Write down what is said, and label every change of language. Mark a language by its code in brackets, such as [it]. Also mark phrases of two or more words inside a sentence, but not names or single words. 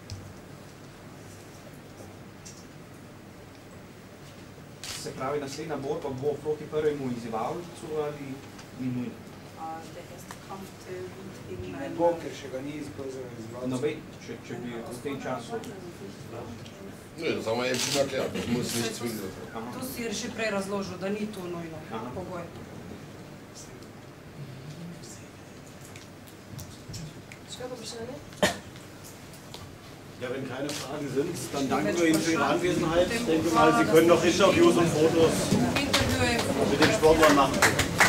[sl] Se pravi, naslednja borba bo proti prvemu izzivalcu ali ni nujno? Ne bo, ker še ga ni izzivalcev. No, če bi v tem času... Ne, [de] das haben wir eben schon erklärt, das muss nicht zwingend sein. [sl] To si je še prej razložil, da ni to nujno pogoj. Še kakšno vprašanje? [de] Ja, wenn keine Fragen sind, dann danken wir Ihnen für Ihre Anwesenheit. Ich denke mal, Sie können noch Interviews und Fotos mit den Sportlern machen.